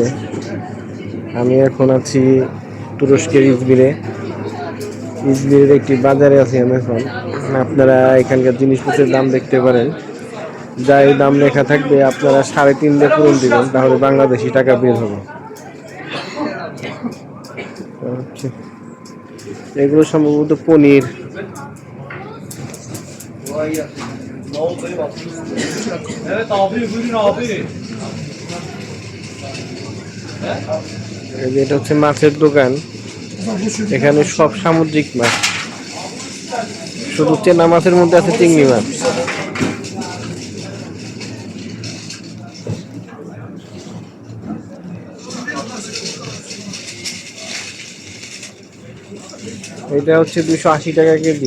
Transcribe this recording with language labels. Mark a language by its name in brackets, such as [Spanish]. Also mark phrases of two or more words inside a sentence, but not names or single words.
[Bangla] আমি এখন আছি তুরস্কের ইজমিরের একটি বাজারে আছি আমি এখন। আপনারা এখানকার জিনিসপত্রের দাম দেখতে পারেন। যাই দাম লেখা থাকবে আপনারা 3.5 দিয়ে পূরণ দিবেন, তাহলে বাংলাদেশি টাকা বের হবে। এগুলো সম্ভবত পনির। [Turkish] Evet abi buyurun abi. [Bangla] এটা হচ্ছে মাছের দোকান। এখানে সব সামুদ্রিক মাছ, শুধু চেনা মাছের মধ্যে আছে চিংড়ি মাছ। এটা হচ্ছে 280 টাকা কেজি।